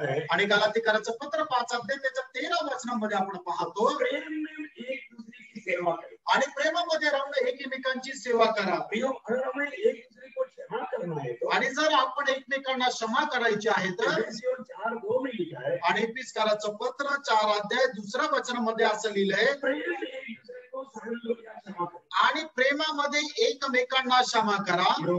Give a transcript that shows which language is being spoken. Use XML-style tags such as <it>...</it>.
<mr>आणि गलातीकरांचं पत्र 5 अध्याय त्याच्या 13 वचनामध्ये आपण पाहतो,</mr> <hi>प्रेम में एक दूसरे की सेवा करो।</hi> <mr>आणि प्रेमामध्ये राहून एकमेकांची सेवा करा।</mr> <hi>अगर हमें एक दूसरे को क्षमा करना है तो,</hi> <mr>आणि जर आपण एकमेकांना क्षमा करायची आहे तर</mr> <hi>4:2 में लिखा है।</hi> <mr>आणि एफिसकरांचं पत्र 4 अध्याय दुसऱ्या वचनामध्ये असं लिहिलंय,</mr> <hi>प्रेम में एक दूसरे को सहन करो या क्षमा करो।</hi> <mr>आणि प्रेमामध्ये एकमेकांना क्षमा करा।</mr>